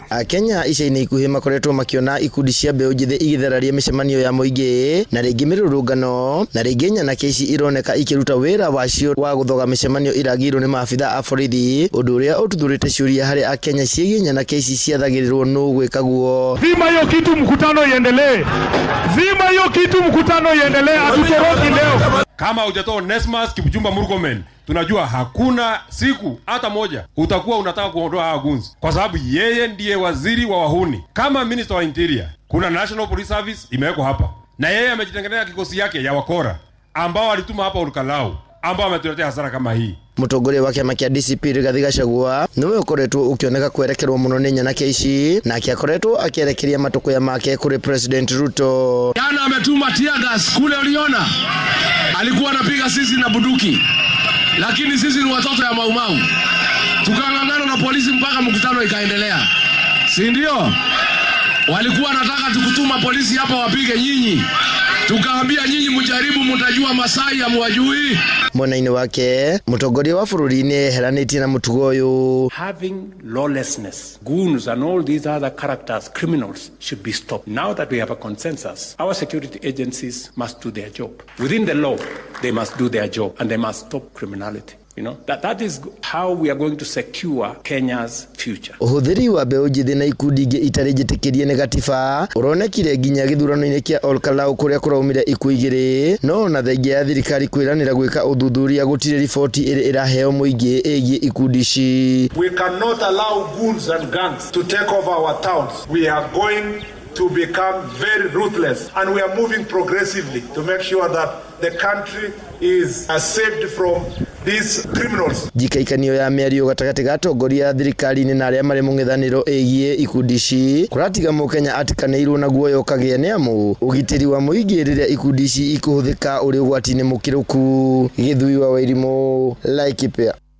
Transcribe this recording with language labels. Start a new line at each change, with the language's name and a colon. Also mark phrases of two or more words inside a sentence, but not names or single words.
Kikuyu: Kenya ica-ini ikuhi makoretwo makiona ikundi cia mbeu njithi igithararia micemanio ya muingi na ringi mirurungano na ringi nyanake ici ironeka ikiruta wira wacio wa guthoga micemanio iragirwo ni maabitha a borithi, undu uria ututhurite ciuria hari a Kenya ciegi nyanake ici ciathagirirwo nu gwikaguo.
Swahili: Zima hiyo kitu, mkutano iendelee. Zima hiyo kitu, mkutano iendelee. Hatutoroki leo. Kama hujatoa Nesmas Kipchumba Murkomen, tunajua hakuna siku hata moja utakuwa unataka kuondoa hawa gunzi, kwa sababu yeye ndiye waziri wa wahuni. Kama Minister wa Interior, kuna
English: National Police Service
Swahili: imewekwa hapa, na yeye amejitengeneza kikosi yake ya wakora ambao alituma hapa Olkalau, ambao ametuletea hasara kama hii.
Kikuyu: Mutongoria wa kiama kia DCP Rigathi Gachagua niwe ukoretwo ukioneka kwerekerwo muno ni nyanake ici na akiakoretwo akierekeria matukuya make kuri President Ruto.
Swahili: Jana ametuma
English: tear gas
Swahili: kule, uliona alikuwa anapiga sisi na bunduki, lakini sisi ni watoto ya Maumau, tukang'ang'ana na polisi mpaka mkutano ikaendelea, si ndio? Walikuwa nataka tukutuma polisi hapa wapige nyinyi, tukaambia nyinyi mjaribu, mtajua Masai ya mwajui.
Kikuyu: Mwena-ini wake mutongoria wa bururi-ini heranĩtie na mutugo uyu.
English: Having lawlessness, goons and all these other characters, criminals, should be stopped. Now that we have a consensus, our security agencies must do their job. Within the law, they must do their job and they must stop criminality. You know, that is how we are going to secure Kenya's future.
Kikuyu: Uhuthiri wa mbeu njithi na ikundi ingi itari njitikirie ni gatiba uronekire nginya githurano-ini kia Olkalau kuria kuraumire ikuũ igiri, no na thengia ya thirikari kwiranira gwika uthuthuria gutire riboti iri iraheo muingi igie ikundi ici.
English: We cannot allow goons and gangs to take over our towns. We are going to become very ruthless, and we are moving progressively to make sure that the country is saved from these criminals.
Kikuyu: Jikaikanio ya mĩario gatagati ga atongoria thirikari-ini na aria mari mung'ethaniro igie ikundi ici kuratiga Mukenya atikanĩirwo na guoya ũkagĩa nĩ amu ugitiri wa muingi riria ikundi ici ikuhuthika uri ugwati-ini mukiruku. Githui wa Wairimu, Laikipia.